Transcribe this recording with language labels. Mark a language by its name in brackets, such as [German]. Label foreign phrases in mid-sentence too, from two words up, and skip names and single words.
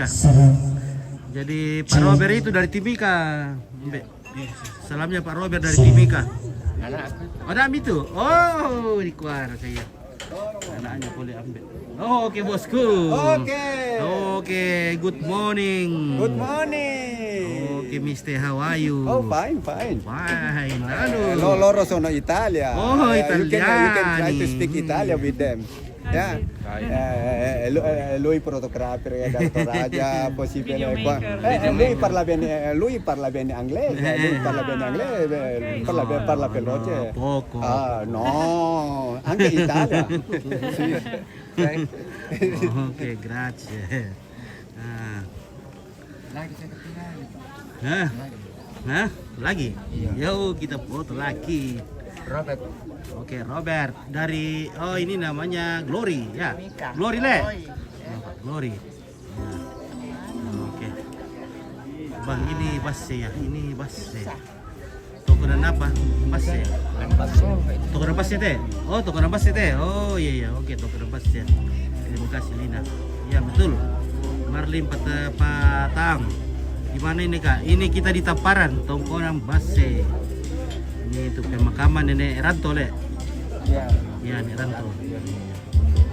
[Indonesian] Jadi Pak Robert itu dari Timika. Salamnya Pak Robert dari Timika. Ada ambil itu? Oh, di keluar saya. Anaknya boleh ambil. Oh, oke bosku. Oke, [English] good morning. Good morning. Oke, Mr. How are you? Oh, fine, fine. Fine. Halo. [Italian] Loro sono Italia. Oh, [English] You can try to [Italian] Italiani. [English] speak Italian with them. Yeah. [Italian] Lui fotografo Gato Raja, possibile qua. Lui parla bene inglese, parla veloce. Poco. Ah, no, anche Italia. Sì. [Indonesian] Oke, grazie. Nah, lagi. Yo, kita foto lagi. Robert. Oke, Robert dari ini namanya Glory ya. Glory le. Glory. Oke. Bang ini basse ya. Ini basse. Tokonan apa? Basse. Tokonan basse teh. Oh, tokonan basse teh. Oh iya. Oke, tokonan basse. Terima kasih Lina. Ya betul. Marlin Patang. Gimana ini Kak? Ini kita di Tamparan, Tongkonan Basse. Ini untuk pemakaman nenek Ranto le. Ya, nenek Ranto.